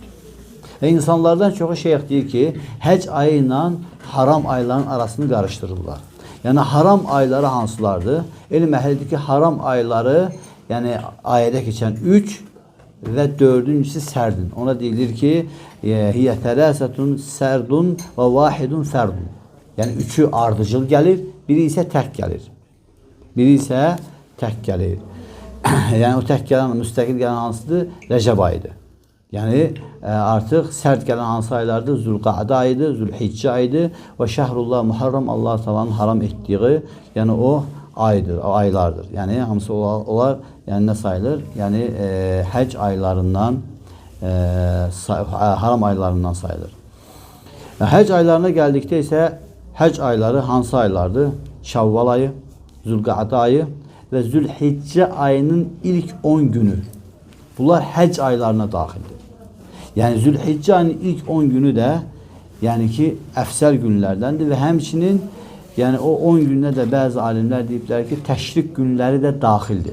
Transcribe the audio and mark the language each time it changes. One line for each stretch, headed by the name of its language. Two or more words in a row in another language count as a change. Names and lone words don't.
Azerbaijani: Ve insanlardan çoxu şeyh deyir ki həc ayı ilə haram ayların arasını qarışdırırlar. Yani haram ayları hansılardır? Elm əhlidir ki haram ayları yani ayədə keçən 3 ve 4-cüsü sərdin. Ona deyilir ki
Arabic: هي ثلاثة سرد وواحد فرد.
Azerbaijani: Yani 3'ü ardıcıl gelir, biri ise tək gelir. Biri ise tək gelir. Yani o tək gələn, müstəqil gələn hansıdır? Rəcəb ayıdır. Yani artıq sərt gələn hansı aylardır? Zülqa'də ayıdır, Zülhiccə ayıdır və Şəhrullah Muharram Allah Taala'nın haram etdiyi, yani o aydır, o aylardır. Yani hamısı onlar yani ne sayılır? Yani həc aylarından, haram aylarından sayılır. Həc aylarına gəldikdə isə həc ayları hansı aylardır? Şavval ayı, Zülqa'də ayı ve Zülhiccə ayının ilk 10 günü. Bunlar həc aylarına daxildir. Yani Zülhiccə ayının ilk 10 günü de yani ki əfsəl günlərdəndir ve həmçinin yani o 10 günə də bəzi alimlər deyiblər ki təşrik günləri də daxildir.